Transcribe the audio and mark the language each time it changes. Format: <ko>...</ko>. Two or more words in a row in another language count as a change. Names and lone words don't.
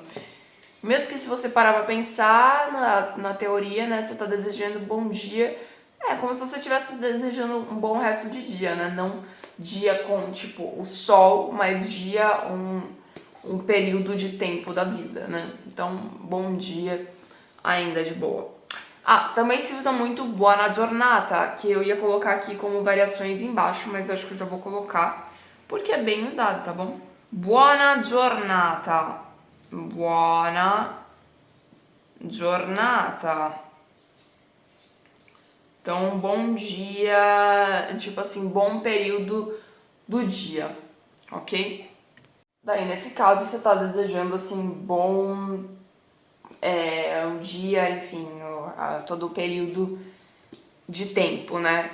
<pt>Mesmo que se você parar pra pensar na teoria, né, você tá desejando bom dia, é como se você estivesse desejando um bom resto de dia, né? Não dia com, tipo, o sol, mas dia um período de tempo da vida, né? Então, bom dia ainda de boa. Também se usa muito</pt> <it>buona giornata,</it> <pt>que eu ia colocar aqui como variações embaixo, mas eu acho que eu já vou colocar, porque é bem usado, tá bom?</pt> <it>Buona giornata. Buona giornata.</it> <pt>Então, bom dia, tipo assim, bom período do dia, ok? Daí, nesse caso, você tá desejando, assim, bom o dia, enfim, todo o período de tempo, né?</pt>